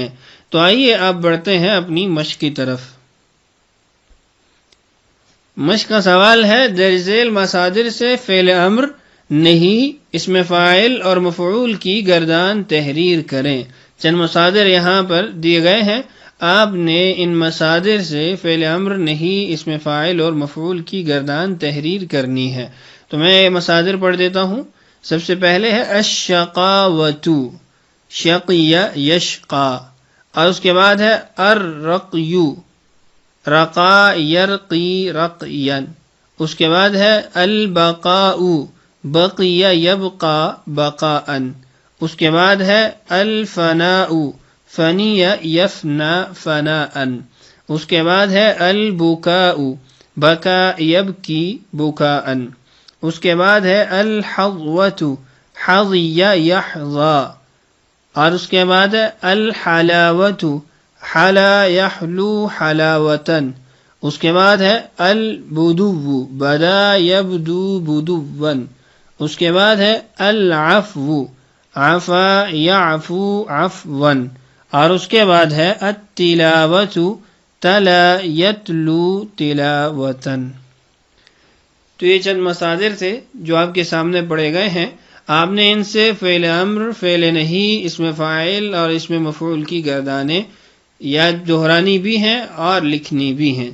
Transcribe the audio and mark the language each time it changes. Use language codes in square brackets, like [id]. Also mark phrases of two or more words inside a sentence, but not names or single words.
[ur] تو آئیے آپ بڑھتے ہیں اپنی مشق کی طرف۔ مشق کا سوال ہے درج ذیل مصادر سے فعل امر، نہی، اسم فاعل اور مفعول کی گردان تحریر کریں۔ چند مصادر یہاں پر دیے گئے ہیں، آپ نے ان مصادر سے فعل امر، نہی، اسم فاعل اور مفعول کی گردان تحریر کرنی ہے۔ تو میں یہ مصادر پڑھ دیتا ہوں۔ سب سے پہلے ہے [ar] الشقاوۃ، شقیہ یشقا، [ur] اور اس کے بعد ہے [ar] الرقی، رقا یرقی رقیا، [ur] اس کے بعد ہے [ar] البقاء، بقی یبقى بقاء، [ur] اس کے بعد ہے [ar] الفناء، فنی یفنا فناء، [ur] اس کے بعد ہے [ar] البکاء، بکا یبکی بکاء، [ur] اس کے بعد ہے [ar] الحظوۃ، حظی یحظى، [ur] اور اس کے بعد ہے [ar] الحلاوۃ، حلا یحلو حلاوۃ، [ur] اس کے بعد ہے [ar] البدو، بدا یبدو بدون. [ur] اس کے بعد ہے [ar] العفو، عفا یعفو عفوا. [ur] اور اس کے بعد ہے [ar] التلاوت، تلا یتلو تلاوتن. [ur] تو یہ چند مصادر تھے جو آپ کے سامنے پڑے گئے ہیں. آپ نے ان سے فعل امر، فعل نہیں، اسم فاعل اور اسم مفعول کی گردانیں یا دہرانی بھی ہیں اور لکھنی بھی ہیں.